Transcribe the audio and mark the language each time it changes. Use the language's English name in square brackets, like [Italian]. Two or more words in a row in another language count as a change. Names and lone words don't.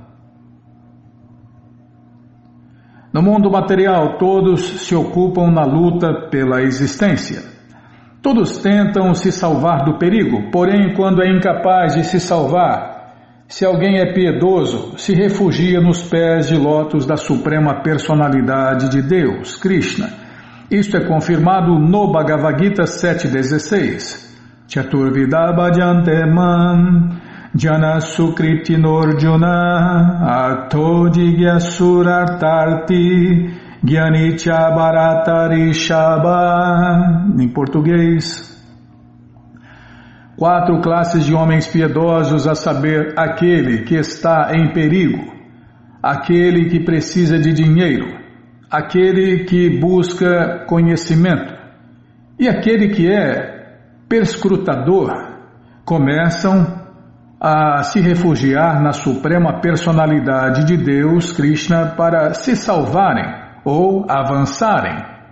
[Portuguese] No mundo material, todos se ocupam na luta pela existência. Todos tentam se salvar do perigo, porém, quando é incapaz de se salvar, se alguém é piedoso, se refugia nos pés de lótus da Suprema Personalidade de Deus, Krishna. Isto é confirmado no Bhagavad Gita 7.16. [Sanskrit] चतुर्विधा भजन्ते मां जनाः सुकृतिनो ऽर्जुन आर्तो जिज्ञासुरर्थार्थी ज्ञानीच भरतर् षभ. [Portuguese] Em português, 4 classes de homens piedosos, a saber, aquele que está em perigo, aquele que precisa de dinheiro, aquele que busca conhecimento e aquele que é perscrutador, começam a se refugiar na suprema personalidade de Deus, Krishna, para se salvarem ou avançarem.